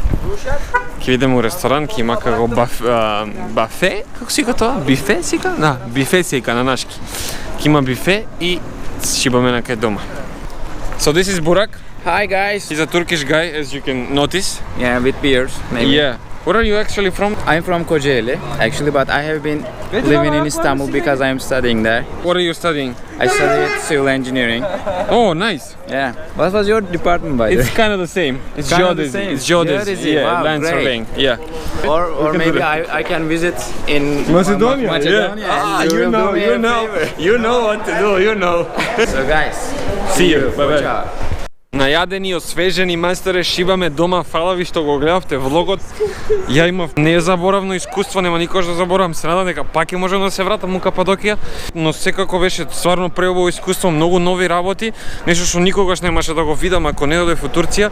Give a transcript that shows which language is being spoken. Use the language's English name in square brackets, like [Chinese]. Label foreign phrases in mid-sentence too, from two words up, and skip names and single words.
[Macedonian] Ќе идеме у ресторан, ќе има како бафе, како си тоа? Бифе сика? Да, бифе сика на нашки. Ќе има бифе и шибаме на кај дома. [English] So this is Burak. Hi guys. He's a Turkish guy, as you can notice. Yeah, with beers maybe. Yeah. Where are you actually from? I'm from Kocaeli actually, but I have been living in Istanbul because I'm studying there. What are you studying? I studied civil engineering. Oh, nice. Yeah. What was your department by the way? It's kind of the same. It's Kind of the geodesy. same. It's geodesy. Geodesy, Yeah, wow, land great. surveying. Yeah. Or maybe I can visit in Macedonia. Macedonia. Ah, and you will know, do me you a know, favor. you know what to do. You know. So guys, See you. Bye bye. ciao. [Macedonian] Најадени, освежени, мајсторе, шибаме дома, фала ви што го гледавте влогот. Ја имав незаборавно искуство, нема никош да заборавам, се надам дека пак ќе можам да се вратам у Кападокија, но секако беше стварно преубаво искуство, многу нови работи, нешто што никогаш немаше да го видам ако не додев у Турција.